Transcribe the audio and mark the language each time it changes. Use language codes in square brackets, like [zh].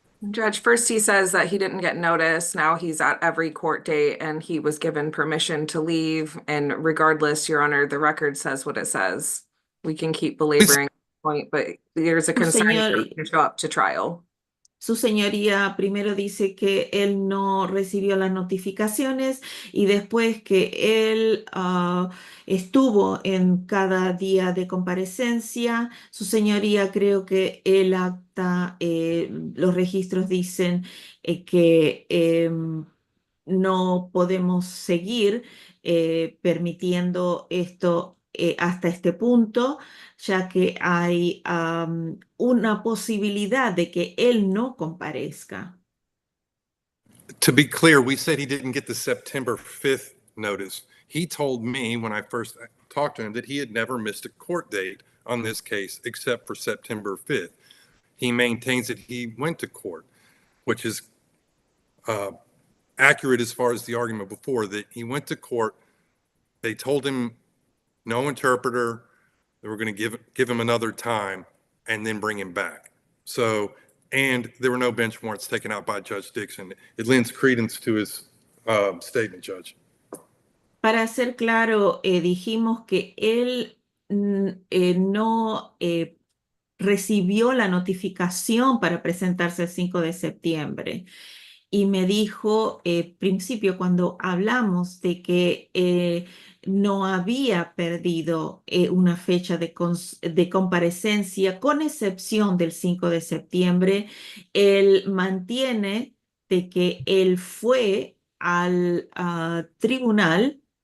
[en] Judge, first he says that he didn't get notice. Now he's at every court date and he was given permission to leave. And regardless, Your Honor, the record says what it says. We can keep belaboring the point, but there's a concern to show up to trial. [es] Su señoría primero dice que él no recibió las notificaciones y después que él estuvo en cada día de comparecencia. Su señoría, creo que el acta, los registros dicen que no podemos seguir permitiendo esto hasta este punto, ya que hay una posibilidad de que él no comparezca. [en] to be clear, we said he didn't get the September 5th notice. He told me when I first talked to him that he had never missed a court date on this case except for September 5th. He maintains that he went to court, which is accurate as far as the argument before, that he went to court. They told him no interpreter. They were going to give him another time and then bring him back. So, and there were no bench warrants taken out by Judge Dixon. It lends credence to his statement, Judge. [es] Para ser claro, dijimos que él no recibió la notificación para presentarse el 5 de septiembre. Y me dijo, principio, cuando hablamos de que no había perdido una fecha de comparecencia, con excepción del 5 de septiembre, él mantiene de que él fue al tribunal.